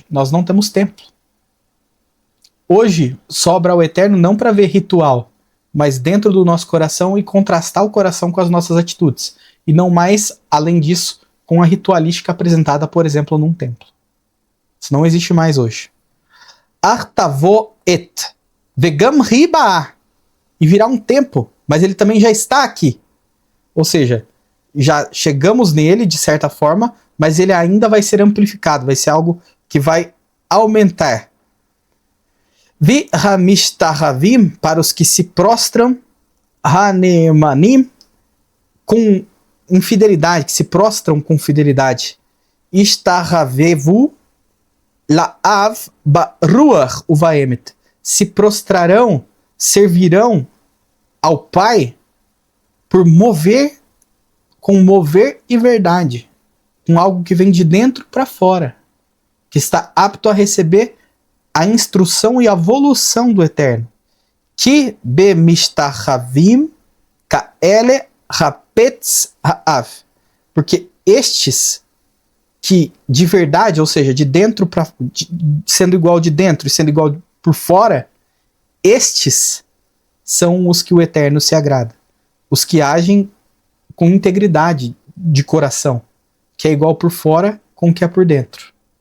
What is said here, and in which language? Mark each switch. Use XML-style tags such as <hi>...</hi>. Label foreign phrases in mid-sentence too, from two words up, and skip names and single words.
<pt>Nós não temos templo. Hoje sobra ao Eterno não para ver ritual, mas dentro do nosso coração e contrastar o coração com as nossas atitudes. E não mais, além disso, com a ritualística apresentada, por exemplo, num templo. Isso não existe mais hoje. Artavo et vegam riba. E virá um tempo, mas ele também já está aqui. Ou seja, já chegamos nele de certa forma, mas ele ainda vai ser amplificado, vai ser algo que vai aumentar.</pt> <he>והמשתחווים,</he> <pt>para os que se prostram, hanemanim, com infidelidade, que se prostram com fidelidade.</pt> <he>ישתחוו לאב ברוח ובאמת,</he> <pt>se prostrarão, servirão ao Pai por mover, com mover e verdade. com algo que vem de dentro para fora, que está apto a receber a instrução e a evolução do Eterno.</pt> <he>כי במשתחווים כאלה חפץ האב.</he> <pt>Porque estes que de verdade, ou seja, de dentro para sendo igual de dentro e sendo igual por fora, estes são os que o Eterno se agrada. Os que agem com integridade de coração, que é igual por fora com o que é por dentro.</pt>